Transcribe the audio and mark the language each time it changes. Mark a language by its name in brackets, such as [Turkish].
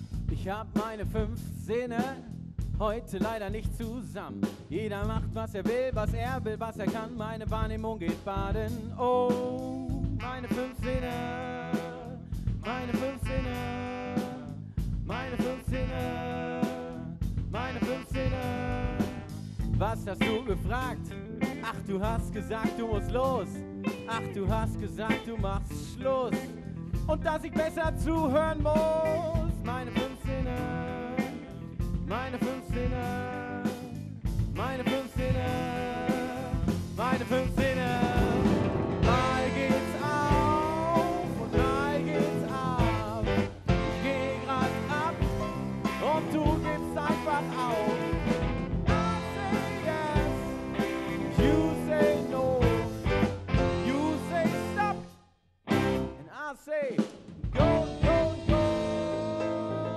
[German] Ich hab meine 5 Sinne heute leider nicht zusammen. Jeder macht, was er will, was er kann. Meine Wahrnehmung geht baden. Oh, meine 5 Sinne, meine 5 Sinne, meine 5 Sinne, meine 5 Sinne. Was hast du gefragt? Ach, du hast gesagt, du musst los. Ach, du hast gesagt, du machst Schluss. Und dass ich besser zuhören muss. Meine 5 Sinne, meine 5 Sinne, meine 5 Sinne, meine 5 Sinne. Mal geht's auf und mal geht's ab. Ich geh grad ab und du gibst einfach auf. [English] I say yes, you say no, you say stop, and I say go, go, go.